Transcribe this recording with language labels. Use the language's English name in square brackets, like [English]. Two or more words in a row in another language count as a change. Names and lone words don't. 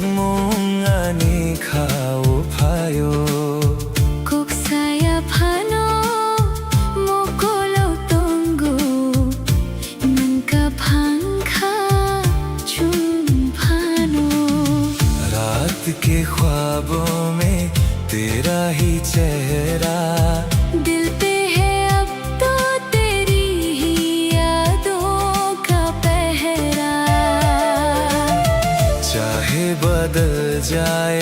[Kok Borok] ani khao phayo Kok saya phano mokolo tongo nanka phangkha chum phano [Hindi] रात के ख्वाबों में तेरा ही चेहरा दिल पे है अब तो तेरी ही यादों का पहरा चाहे बदल जाए